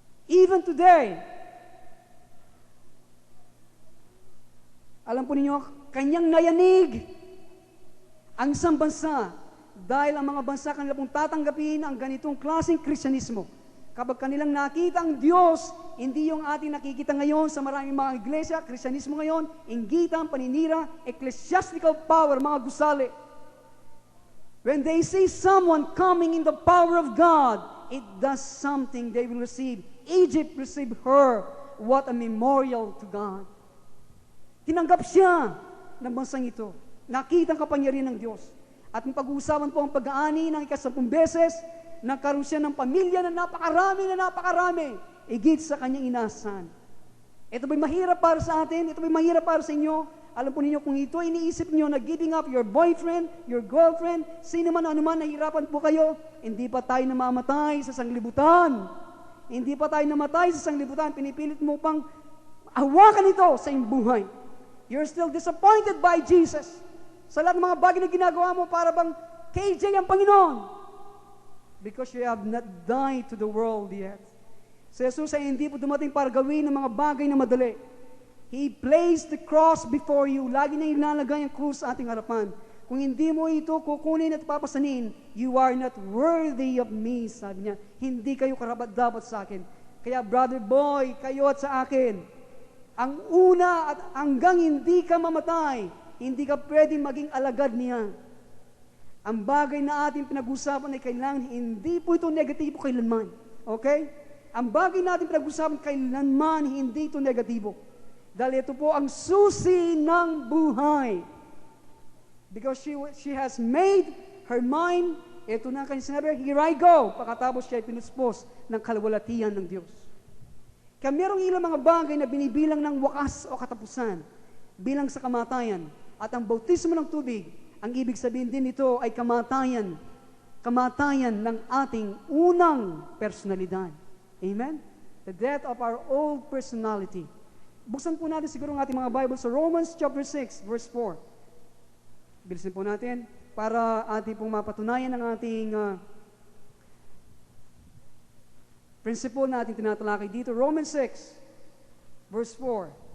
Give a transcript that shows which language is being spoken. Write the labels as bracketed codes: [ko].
[tl] Even today, alam po ninyo, kanyang nayanig ang isang bansa dahil ang mga bansa kanila pong tatanggapin ang ganitong klaseng Kristyanismo. Kapag kanilang nakita ang Diyos, hindi yung ating nakikita ngayon sa maraming mga iglesia, Kristyanismo ngayon, inggitan, paninira, [en] ecclesiastical power, [tl] mga gusali. [en] When they see someone coming in the power of God, it does something they will receive. Egypt received her. What a memorial to God. [tl] Tinanggap siya ng bansang ito. Nakita ang kapangyarihan ng Diyos. At ang pag-uusapan po ang pag-aani ng ika-10 beses, nagkaroon siya ng pamilya na napakarami, igit sa kanyang inasahan. Ito ba'y mahirap para sa atin? Ito ba'y mahirap para sa inyo? Alam po ninyo, kung ito iniisip niyo na [en] giving up your boyfriend, your girlfriend, [tl] sino man, ano man, nahihirapan po kayo, hindi pa tayo namamatay sa sanglibutan. Hindi pa tayo namatay sa sanglibutan, pinipilit mo pang hawakan ito sa iyong buhay. [en] You're still disappointed by Jesus. [tl] Sa lahat ng mga bagay na ginagawa mo, para bang KJ ang Panginoon. [en] Because you have not died to the world yet. [tl] Si Jesus ay hindi po dumating para gawin ng mga bagay na madali. [en] He placed the cross before you. [tl] Lagi na ilalagay ang krus sa ating harapan. Kung hindi mo ito kukunin at papasanin, [en] you are not worthy of me, [tl] sabi niya. Hindi kayo karapat-dapat sa akin. Kaya brother boy, kayo at sa akin, ang una at hanggang hindi ka mamatay, hindi ka pwedeng maging alagad niya. Ang bagay na ating pinag-usapan ay kailangan hindi po ito negatibo kailanman. Okay? Ang bagay natin pinag-usapan kailanman hindi ito negatibo. Dahil ito po ang susi ng buhay. [en] Because she has made her mind, [tl] ito na kanyang sinabi, [en] here I go. [tl] Pagkatapos siya ay pinuspos ng kalwalatian ng Diyos. Kaya merong ilang mga bagay na binibilang ng wakas o katapusan, bilang sa kamatayan. At ang bautismo ng tubig, ang ibig sabihin din nito ay kamatayan. Kamatayan ng ating unang personalidad. Amen? [en] The death of our old personality. [tl] Buksan po natin siguro ang ating mga Bible sa Romans chapter 6, verse 4. Bilisin po natin para ating pong mapatunayan ang ating principle na ating tinatalakay dito. [en] Romans 6, verse 4.